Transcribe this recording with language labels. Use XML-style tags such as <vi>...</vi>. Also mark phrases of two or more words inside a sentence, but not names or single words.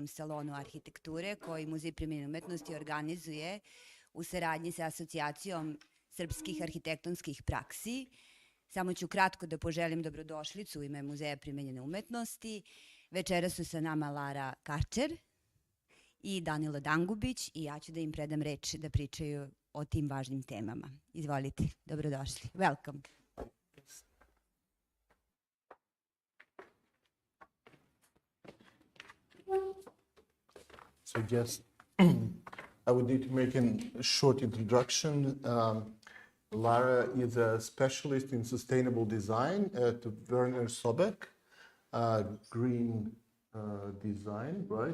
<sr>salonu arhitekture koji Muzej primenjene umetnosti organizuje u saradnji sa Asocijacijom srpskih arhitektonskih praksi. Samo ću kratko da poželim dobrodošlicu u ime Muzeja primenjene umetnosti. Večera su sa nama Lara Katscher i Danilo Dangubić i ja ću da im predam reč da pričaju o tim važnim temama. Izvolite, dobrodošli.</sr> <en>Welcome. So yes, I would need to make a short introduction. Lara is a specialist in sustainable design at Werner-a Sobek-a, green design, right?</en>